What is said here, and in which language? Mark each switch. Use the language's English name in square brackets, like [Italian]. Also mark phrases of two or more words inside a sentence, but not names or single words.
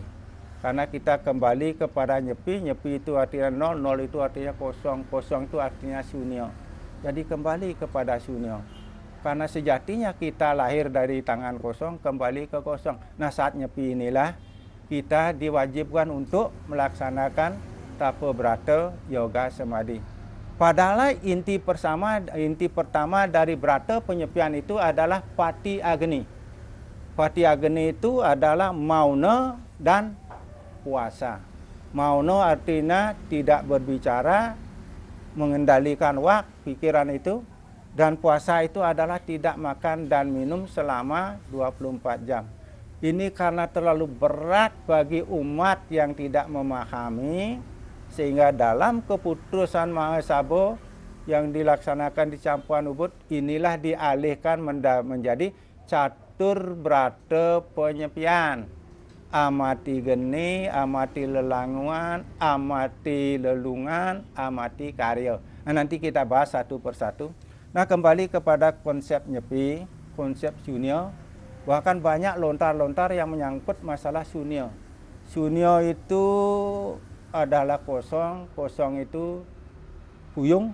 [Indonesian] Karena kita kembali kepada Nyepi, Nyepi itu artinya nol, nol itu artinya kosong, kosong itu artinya sunyo. Jadi kembali kepada sunyo. Karena sejatinya kita lahir dari tangan kosong, kembali ke kosong. Nah, saat Nyepi inilah kita diwajibkan untuk melaksanakan tapa brata yoga samadhi. Padahal inti pertama dari brata penyepian itu adalah Pati Agni. Pati Agni itu adalah mauna dan puasa. Mauna artinya tidak berbicara, mengendalikan pikiran itu. Dan puasa itu adalah tidak makan dan minum selama 24 jam. Ini karena terlalu berat bagi umat yang tidak memahami, sehingga dalam keputusan Mahasabha yang dilaksanakan di Campuan Ubud, inilah dialihkan menjadi catur brata penyepian. [Balinese] Amati geni, amati lelanguan, amati lelungan, amati karya. [Indonesian] Nah, nanti kita bahas satu persatu. Nah, kembali kepada konsep Nyepi, konsep sunyo. Bahkan banyak lontar-lontar yang menyangkut masalah sunyo. Sunyo itu adalah kosong, kosong itu puyung.